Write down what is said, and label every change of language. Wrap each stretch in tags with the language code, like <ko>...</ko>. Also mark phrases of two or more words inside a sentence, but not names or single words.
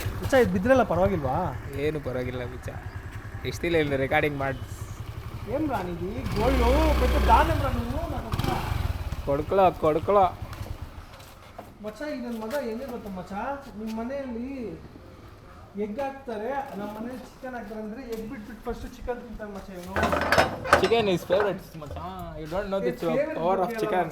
<kn>ಮಚ್ಚ ಇದು ಬಿದ್ರಲ್ಲ ಪರವಾಗಿಲ್ವಾ? ಏನು ಪರವಾಗಿಲ್ಲ ಬಿಚ್ಚ. ಇಷ್ಟಿಲ್ಲ ಇಲ್ಲ ರೆಕಾರ್ಡಿಂಗ್ ಮಾಡಿ</kn> <te>ఏం రానిది గోల్డ్ పెద్ద దానం రా నువ్వు నాకు</te> <kn>ಕೊಡ್ಕೊಳ್ಳೋ ಮಚ್ಚ ಈಗ ನನ್ನ ಮಗ ಹೆಂಗೆ ಗೊತ್ತಾ ಮಚ್ಚ, ನಿಮ್ಮ ಮನೆಯಲ್ಲಿ ಎಗ್ ಹಾಕ್ತಾರೆ, ನಮ್ಮ ಮನೇಲಿ ಚಿಕನ್ ಹಾಕ್ತಾರೆ ಅಂದರೆ ಎಗ್ ಬಿಟ್ಬಿಟ್ಟು</kn> <en>first chicken</en> <kn>ತಿಂತಾನೆ ಮಚ್ಚ ಇವನು.</kn> <en>chicken is favourite</en> <kn>ಮಚ್ಚ.</kn> <en>you don't know the power of chicken.</en>